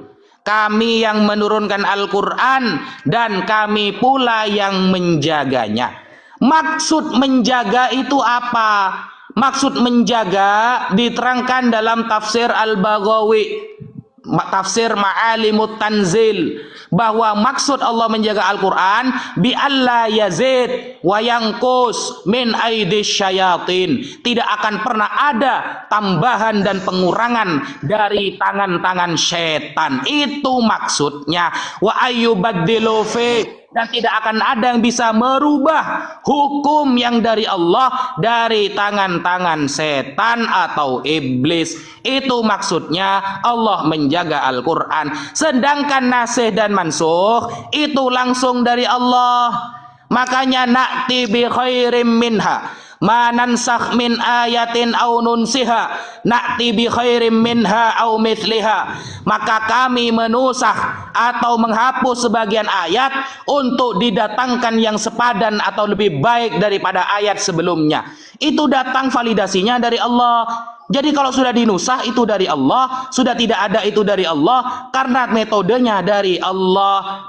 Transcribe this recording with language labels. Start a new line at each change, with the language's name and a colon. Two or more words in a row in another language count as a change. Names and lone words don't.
Indonesian: Kami yang menurunkan Al-Quran dan kami pula yang menjaganya. Maksud menjaga itu apa? Maksud menjaga diterangkan dalam tafsir Al-Baghawi, tafsir Ma'alimut Tanzil, bahwa maksud Allah menjaga Al-Quran
Arabic: بألا يزيد وينقص من أيدي الشياطين.
Indonesian: Tidak akan pernah ada tambahan dan pengurangan dari tangan-tangan setan. Itu maksudnya.
Arabic: وأن يبدل في,
Indonesian: dan tidak akan ada yang bisa merubah hukum yang dari Allah dari tangan-tangan setan atau iblis. Itu maksudnya Allah menjaga Al-Quran. Sedangkan nasikh dan mansukh itu langsung dari Allah.
Arabic: Makanya نأت بخير منها ما ننسخ من آية أو ننسها نأت بخير منها أو مثلها.
Indonesian: Maka kami menusakh atau menghapus sebagian ayat untuk didatangkan yang sepadan atau lebih baik daripada ayat sebelumnya. Itu datang validasinya dari Allah. Jadi kalau sudah dinusah itu dari Allah, sudah tidak ada itu dari Allah, karena metodenya dari Allah.